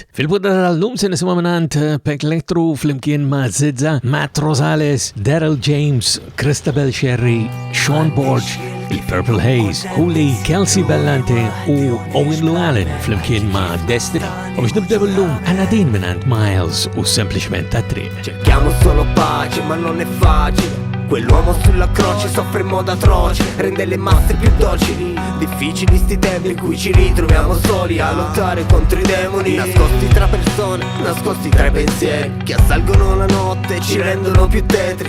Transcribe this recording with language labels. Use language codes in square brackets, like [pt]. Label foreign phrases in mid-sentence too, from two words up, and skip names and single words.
[mt] Fil-poddata tal-lum se nisimgħu minant Peklektru fl-imkien ma' z-Zizza, Rosales, Daryl, Jaymes, Christabelle, Scerri, Borg, il-Purple Haze, Hooli, Kelsey, Bellante u Owen fl-imkien ma' Destiny. U biex nibdew l-lum għal-din minant Myles X Sempliċiment tat-Triq. [it] Cerchiamo solo pace, ma non è facile. Quell'uomo sulla croce soffre in modo atroce, rende le masse più docili. Difficili sti tempi in cui ci ritroviamo soli a lottare contro i demoni, nascosti tra persone, nascosti tra i pensieri che assalgono la notte e ci rendono più tetri.